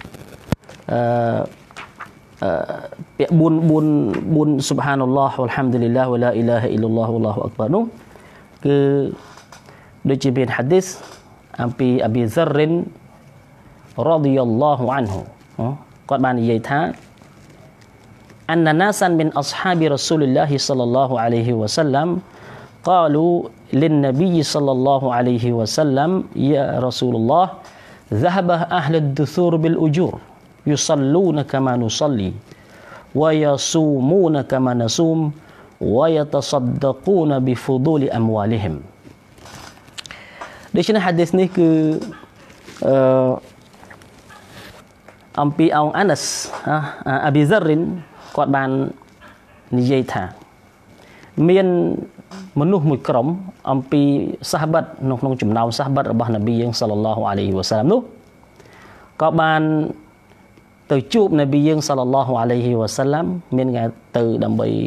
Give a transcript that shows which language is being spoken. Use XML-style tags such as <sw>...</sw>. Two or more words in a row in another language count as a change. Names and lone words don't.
<ar>ពាក្យ4 سبحان الله والحمد لله ولا إله إلا الله والله أكبر នោះ</ar> <km>គឺដូចជាមានហាឌីសអំពីអប៊ីហ្សរិន</km> <ar>رضي الله عنه</ar> <km>គាត់បាននិយាយថា</km> <ar>أن ناسا من أصحاب رسول الله صلى الله عليه وسلم قالوا للنبي صلى الله عليه وسلم يا رسول الله ذهب أهل الدثور بالأجور يصلون كما نصلي ويصومون كما نصوم ويتصدقون بفضول أموالهم</ar> <km>ដូច្នេះហាឌីសនេះគឺអំពីអង្គអាណាសអាប៊ីហ្សរិនគាត់បាននិយាយថាមានមនុស្សមួយក្រុមអំពីសាហាបាត់នៅក្នុងចំណោមសាហាបាត់របស់នប៊ីយើង</km> <ar>صلى الله عليه وسلم</ar> <km>នោះក៏បានទៅជួបនប៊ីយើង</km> <ar>صلى الله عليه وسلم</ar> <km>មានគេទៅដើម្បី</km>